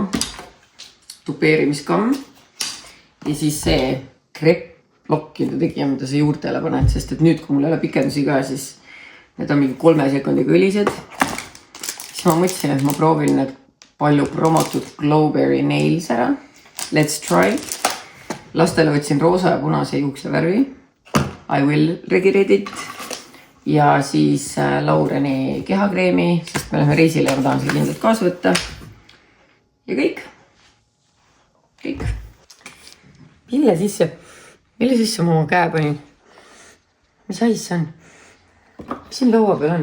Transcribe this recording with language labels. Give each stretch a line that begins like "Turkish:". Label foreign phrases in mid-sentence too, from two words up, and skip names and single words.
Estonian: Tupeerimiskamm. Ja siis see krepplokkide tegija, mida sa juurtele paned, sest et nüüd, kui mul ei ole pikendusi ka, siis need on mingi 3 sekundiga õlised. Siis ma mõtlesin, et ma proovin need palju promotud Glowberry Nails ära.
English: Let's try.
Estonian: Lastele võtsin roosa ja punase juuksevärvi.
English: I will regret it.
Estonian: Ja siis Laureni kehakreemi, sest me läheme reisile ja ma tahan selle kindlalt kaasa võtta. Ja kõik. Mille sisse ma oma käe panin? Mis ais see on? Mis siin laua peal on?